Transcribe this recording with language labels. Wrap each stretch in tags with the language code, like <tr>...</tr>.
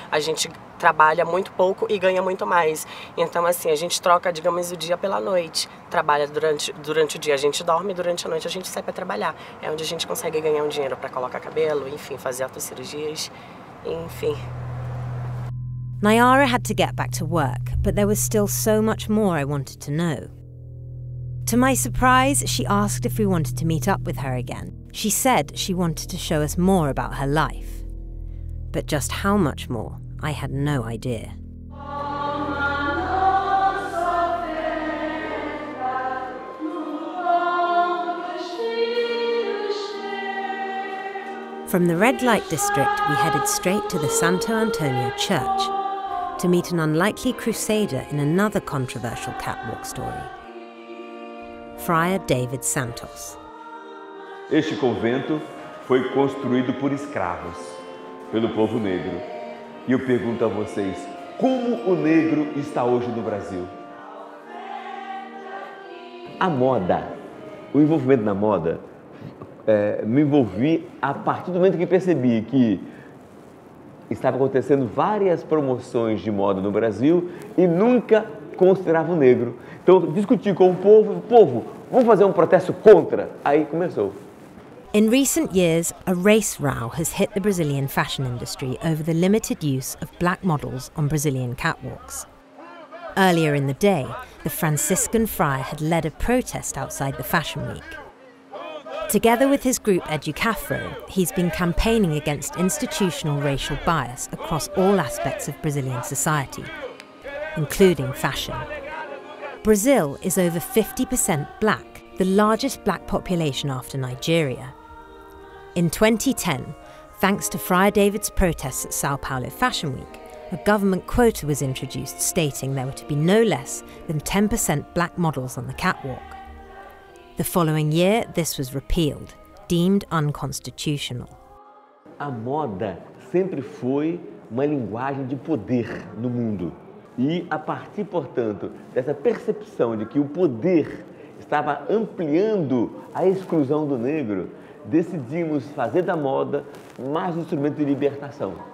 <pt>A gente trabalha muito pouco e ganha muito mais. Então, assim, a gente troca, digamos, o dia pela noite. Trabalha durante o dia, a gente dorme, durante a noite a gente sai para trabalhar. É onde a gente consegue ganhar um dinheiro para colocar cabelo, enfim, fazer autocirurgias, enfim.</pt> <en>Nayara had to get back to work, but there was still so much more I wanted to know. To my surprise, she asked if we wanted to meet up with her again. She said she wanted to show us more about her life. But just how much more, I had no idea. From the red light district, we headed straight to the Santo Antonio church to meet an unlikely crusader in another controversial catwalk story. Friar David Santos.</en> <pt>Este convento foi construído por escravos, pelo povo negro. E eu pergunto a vocês, como o negro está hoje no Brasil? A moda, o envolvimento na moda, me envolvi a partir do momento que percebi que estava acontecendo várias promoções de moda no Brasil e nunca considerava o negro. Então, discuti com o povo, vamos fazer um protesto contra. Aí começou.</pt> <en>In recent years, a race row has hit the Brazilian fashion industry over the limited use of black models on Brazilian catwalks. Earlier in the day, the Franciscan friar had led a protest outside the Fashion Week. Together with his group Educafro, he's been campaigning against institutional racial bias across all aspects of Brazilian society, including fashion. Brazil is over 50% black, the largest black population after Nigeria. In 2010, thanks to Friar David's protests at Sao Paulo Fashion Week, a government quota was introduced stating there were to be no less than 10% black models on the catwalk. The following year, this was repealed, deemed unconstitutional.</en> <pt>A moda sempre foi uma linguagem de poder no mundo. E a partir, portanto, dessa percepção de que o poder estava ampliando a exclusão do negro, decidimos fazer da moda mais um instrumento de libertação.</pt>